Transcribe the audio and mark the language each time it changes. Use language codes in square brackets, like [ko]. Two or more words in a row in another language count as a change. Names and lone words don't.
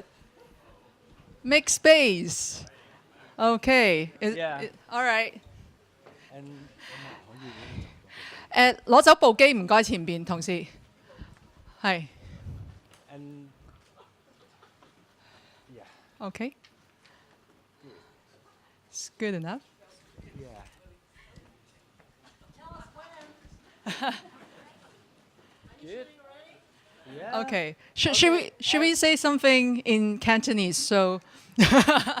[en] Make space. Okay. All right. [yue] 攞走部機唔該，前邊同事。係。Okay. [en] It's good enough. Good. Yeah. Okay. Should we say something in Cantonese?